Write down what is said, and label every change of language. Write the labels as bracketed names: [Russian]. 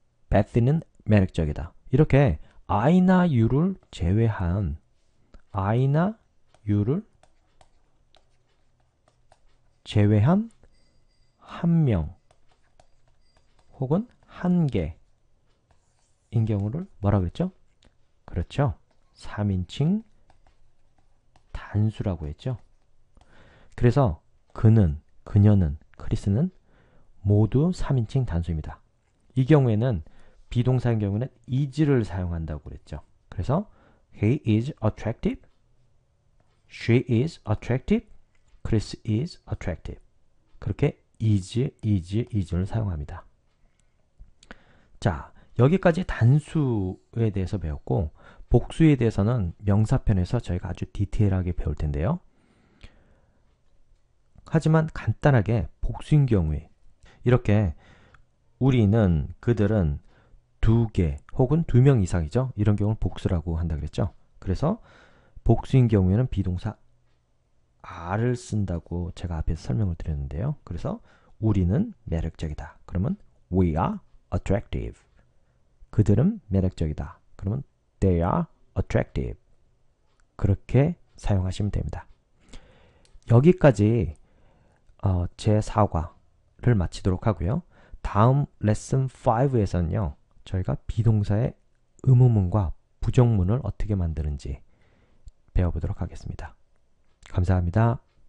[Korean] 베티는 매력적이다. 이렇게 I나 You를 제외한 I나 You를 제외한 한 명 혹은 한 개인 경우를 뭐라 그랬죠? 그렇죠. 3인칭 단수라고 했죠. 그래서 그는, 그녀는, 크리스는 모두 3인칭 단수입니다. 이 경우에는 비동사인 경우는 is를 사용한다고 그랬죠. 그래서 [English] he is attractive, she is attractive, Chris is attractive. [Korean] 그렇게 is를 사용합니다. 자, 여기까지 단수에 대해서 배웠고 복수에 대해서는 명사편에서 저희가 아주 디테일하게 배울 텐데요. 하지만 간단하게 복수인 경우에 이렇게 우리는, 그들은 2개 혹은 2명 이상이죠. 이런 경우는 복수라고 한다 그랬죠. 그래서 복수인 경우에는 비동사 are를 쓴다고 제가 앞에서 설명을 드렸는데요. 그래서 우리는 매력적이다. 그러면 [English] we are attractive. [Korean] 그들은 매력적이다. 그러면 [English] they are attractive. [Korean] 그렇게 사용하시면 됩니다. 여기까지 제 4과를 마치도록 하고요. 다음 레슨 5에서는요. 저희가 비동사의 의문문과 부정문을 어떻게 만드는지 배워보도록 하겠습니다. 감사합니다.